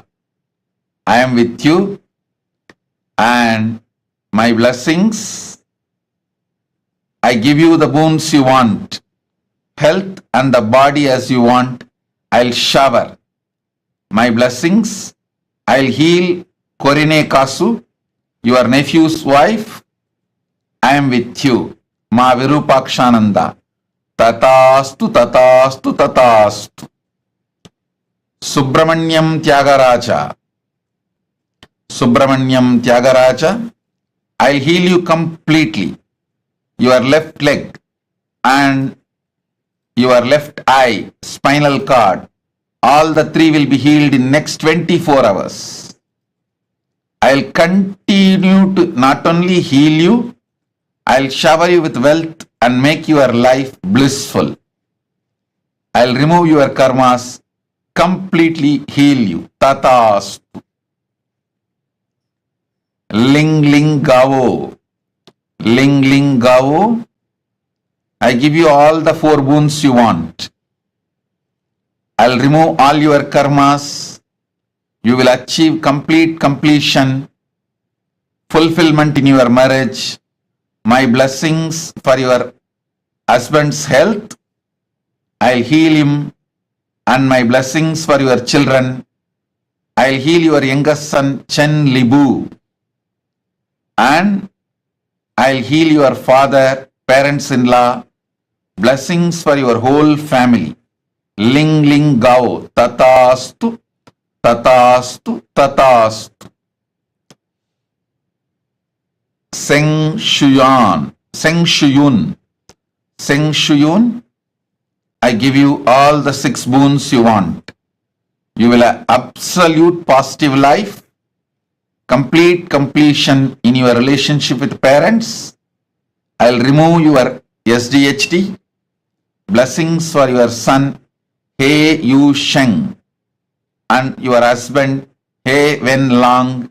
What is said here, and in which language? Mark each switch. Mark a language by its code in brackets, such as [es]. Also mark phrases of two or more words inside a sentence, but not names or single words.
[en] I am with you, and my blessings, I give you the boons you want, health and the body as you want. I'll shower my blessings. I'll heal Korine Kasu, your nephew's wife, I am with you. Ma Virupakshananda. [sa] तथास्तु, तथास्तु, तथास्तु. [en] Subramanyam Tyagaraja. Subramanyam Tyagaraja. I'll heal you completely. Your left leg and your left eye, spinal cord, all the three will be healed in next 24 hours. I'll continue to not only heal you, I'll shower you with wealth and make your life blissful. I'll remove your karmas, completely heal you. Tatastu. Ling ling gavo. Ling ling gavo. I give you all the 4 boons you want. I'll remove all your karmas. You will achieve complete completion, fulfillment in your marriage. My blessings for your husband's health. I'll heal him, and my blessings for your children. I'll heal your youngest son, Chen Libu. And I'll heal your father, parents-in-law. Blessings for your whole family. Ling ling gao. [sa] तथास्तु, तथास्तु, तथास्तु. [en] Seng Shuyun. Seng Shuyun. Seng Shuyun. I give you all the 6 boons you want. You will have absolute positive life, complete completion in your relationship with parents. I'll remove your SDHD. Blessings for your son, He Yu Sheng, and your husband, He Wen Long.